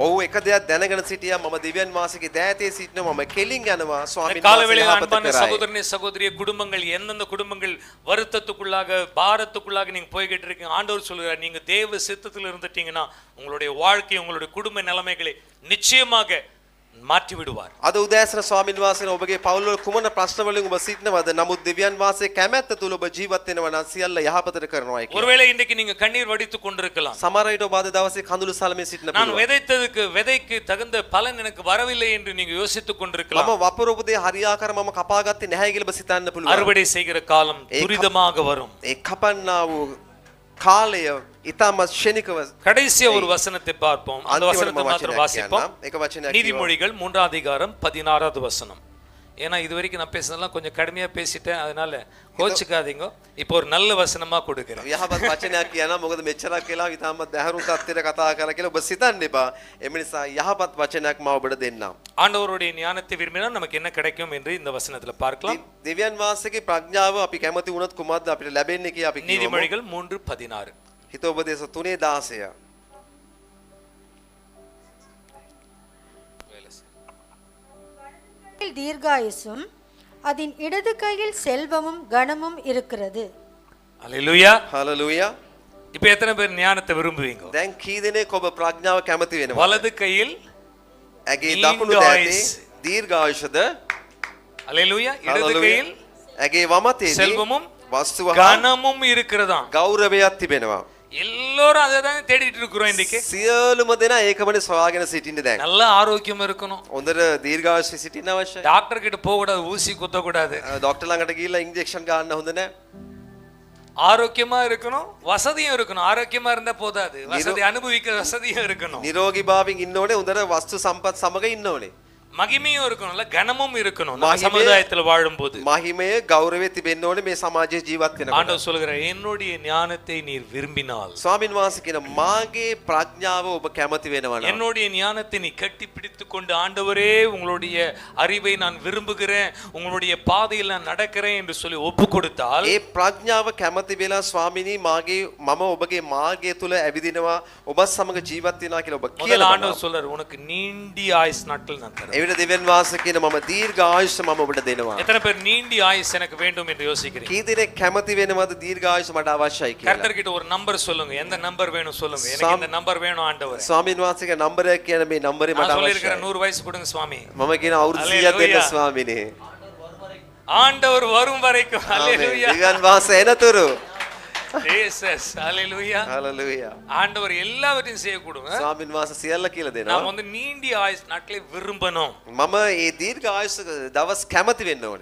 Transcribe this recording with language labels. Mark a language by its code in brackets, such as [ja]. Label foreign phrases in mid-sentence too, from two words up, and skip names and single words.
[si] ඔහු එක දෙයක් දැනගෙන සිටියා, මම දෙවියන් වහන්සේගේ දෑතේ සිටිනවා, මම කෙලින් යනවා, ස්වාමීන් [ta] காலவேளையில் [si] වහන්සේ [ta] அன்பான [si] යහපත කරයි. [ta] சகோதரனே சகோதரிய, குடும்பங்கள் எந்தெந்த குடும்பங்கள் வருத்தத்துக்குள்ளாக பாரத்துக்குள்ளாக நீங்க போய்கிட்டு இருக்கீங்க, ஆண்டவர் சொல்கிறார், நீங்க தேவ சித்தத்தில் இருந்துட்டீங்கன்னா உங்களுடைய வாழ்க்கை, உங்களுடைய குடும்ப நிலைமைகளை நிச்சயமாக மாற்றி விடுவார். [si] අද උදෑසන ස්වාමීන් වහන්සේ ඔබගේ පවුල් වල කුමන ප්‍රශ්න වලින් ඔබ සිටිනවද? නමුත් දෙවියන් වහන්සේ කැමැත්ත තුල ඔබ ජීවත් වෙනවා නම් සියල්ල යහපතට කරනවායි කියලා. [ta] ஒருவேளை இன்றைக்கு நீங்க கண்ணீர் வடித்துக் கொண்டிருக்கலாம். [si] සමහර විට ඔබ අද දවසේ කඳුළු සලමින් සිටින [ta] நான் [si] පුළුවන්. [ta] விதைக்கு தகுந்த பலன் எனக்கு வரவில்லை என்று நீங்க யோசித்துக் கொண்டிருக்கலாம். [si] මම වපුරපු දේ හරියාකාර මම කපාගත්තේ නැහැ කියලා ඔබ සිතන්න පුළුවන්. [ta] அறுவடை செய்கிற காலம் துரிதமாக வரும். [si] ඒ කපන්නා වූ කාලය ඉතාමත් ක්ෂණිකව. [ta] கடைசியா ஒரு வசனத்தை பார்ப்போம். அந்த வசனத்தை மாத்திரம் வாசிப்போம். [si] එක වචනයක් කියනවා. [ta] நீதிமொழிகள் 3 அதிகாரம் 16வது வசனம். ஏன்னா இது வரைக்கும் நான் பேசுனதெல்லாம் கொஞ்சம் கடுமையா பேசிட்டேன், அதனால கோச்சுக்காதீங்க. இப்போ ஒரு நல்ல வசனமா கொடுக்கிறேன். [si] යහපත් වචනයක් කියනවා මොකද මෙච්චරක් කියලා ඉතාමත් දැහැරුම් තත්ත්වයට කතා කරලා කියලා ඔබ සිතන්න එපා. එම නිසා යහපත් වචනයක් මම ඔබට දෙන්නම්. [ta] ஆண்டவருடைய ஞானத்தை விரும்பினால் நமக்கு என்ன கிடைக்கும் என்று இந்த வசனத்துல பார்க்கலாம். [si] දෙවියන් වහන්සේගේ ප්‍රඥාව අපි කැමති වුණොත් කුමක්ද අපිට ලැබෙන්නේ කියලා අපි කියමු. [ta] நீதிமொழிகள் 3:16. [si] හිතෝපදේශ 3:16. [ta] தீர்காயுசும் அதன் இடது கையில் செல்வமும் கனமும் இருக்கிறது. அல்லேலூயா. ஹalleluya. இப்போ எத்தனை பேர் ஞானத்தை விரும்புவீங்க? [si] දැන් කී දෙනෙක් ඔබ ප්‍රඥාව කැමති වෙනවද? [ta] வலது கையில் [si] ඇගේ දකුණු දෑතේ දීර්ඝායුෂද? [ta] அல்லேலூயா. இடது கையில் [si] ඇගේ වමතේදී [ta] செல்வமும் [si] වස්තුව [ta] கனமும் இருக்கிறதா. [si] ගෞරවයක් තිබෙනවා. [ta] எல்லாரும் அதை தான் தேடிட்டு இருக்கிறோம் இன்னைக்கு. [si] සියලුම දෙනා ඒකමනේ සොයාගෙන සිටින්නේ දැන්. [ta] நல்ல ஆரோக்கியம் இருக்கணும். [si] හොඳට දීර්ඝායුෂ සිටින්න අවශ්‍යයි. [ta] டாக்டர் கிட்ட போக கூடாது, ஊசி குத்த கூடாது. [si] ඩොක්ටර් ළඟට ගිහිල්ලා ඉන්ජෙක්ෂන් ගන්න හොඳ නැහැ. [ta] ஆரோக்கியமா இருக்கணும், வசதியும் இருக்கணும். ஆரோக்கியமா இருந்தா போதாது, வசதி அனுபவிக்கிற வசதியும் இருக்கணும். [si] නිරෝගී භාවයෙන් ඉන්න ඕනේ, හොඳට වස්තු සම්පත් සමග ඉන්න ඕනේ. [ta] மகிமையும் இருக்கணும்ல, கனமும் இருக்கணும். நம்ம சமுதாயத்துல வாழும்போது [si] මහිමය ගෞරවය තිබෙන්න ඕනේ මේ සමාජයේ ජීවත් වෙනකොට. [ta] ஆண்டவர் சொல்கிறார், என்னுடைய ஞானத்தை நீர் விரும்பினால், [si] ස්වාමින් වහන්සේ කියන මාගේ ප්‍රඥාව ඔබ කැමති වෙනවා නම්, [ta] என்னுடைய ஞானத்தை நீ கட்டி பிடித்துக் கொண்டு, ஆண்டவரே உங்களுடைய அறிவை நான் விரும்புகிறேன், உங்களுடைய பாதையில் நான் நடக்கிறேன் என்று சொல்லி ஒப்பு கொடுத்தால், [si] ඒ ප්‍රඥාව කැමති වෙලා ස්වාමිනී මම ඔබගේ මාර්ගය තුල ඇවිදිනවා, ඔබත් සමග ජීවත් වෙනවා කියලා ඔබ [ta] முதல்ல [si] කියනවා. [ta] ஆண்டவர் சொல்றார், உனக்கு நீண்டி ஆயுஸ் நாட்கள் நான் தரேன். [si] එවිට දෙවියන් වහන්සේ කියන මම දීර්ඝ ආයුෂ මම ඔබට දෙනවා. [ta] எத்தனை பேர் நீண்டி ஆயுஸ் எனக்கு வேண்டும் என்று யோசிக்கிறீங்க? [si] කී දෙනෙක් කැමති වෙනවද දීර්ඝ ආයුෂ මට අවශ්‍යයි කියලා? [ta] கர்த்தர் கிட்ட ஒரு நம்பர் சொல்லுங்க, எந்த நம்பர் வேணும் சொல்லுங்க. எனக்கு இந்த நம்பர் வேணும் ஆண்டவரே. [si] ස්වාමින් වහන්සේගේ නම්බරයක් කියන මේ නම්බරේ මට [ta] நான் [si] අවශ්‍යයි. [ta] சொல்லியிருக்கிறேன் 100 வயசு கொடுங்க சுவாமி. [si] මම කියන අවුරුදු 100ක් දෙන්න ස්වාමිනේ. [ta] ஆண்டவர் வரும் வரைக்கும். ஹalleluya. [si] දෙවියන් වහන්සේ එනතුරු. [ta] ஜீசஸ். ஹalleluya. ஹalleluya. ஆண்டவர் எல்லாவற்றையும் செய்ய கொடுங்க. [si] ස්වාමින් වහන්සේ සියල්ල කියලා දෙනවා. [ta] நாம் வந்து நீண்டி ஆயுஸ் நாட்களை விரும்பணும். [si] මම මේ දීර්ඝ ආයුෂ දවස් කැමති වෙන්න ඕනේ.